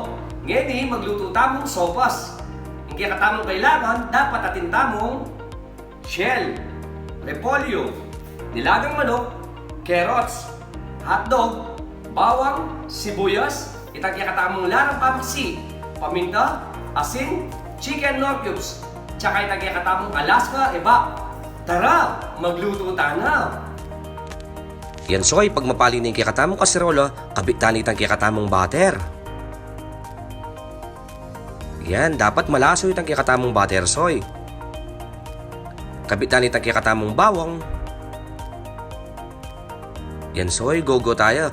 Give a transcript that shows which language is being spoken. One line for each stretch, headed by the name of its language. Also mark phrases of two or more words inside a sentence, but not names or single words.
Pampanga: Ngayon magluto tamong sopas. Ang katamong kailangan, dapat atin tamong shell, repolyo, nilagang manok, carrots, hotdog, bawang, sibuyas, itang katamong larang pampasi, paminta, asin,
English: chicken nor cubes,
Pampanga: tsaka itang katamong Alaska, eba.
Filipino: Tara, magluto na!
Pampanga: Yan soy, pag mapali na yung kikatamong kaserola, kabitan itang kikatamong butter. Yan, dapat malaso itang kikatamong butter soy. Kabitan itang kikatamong bawang. Yan soy, go tayo.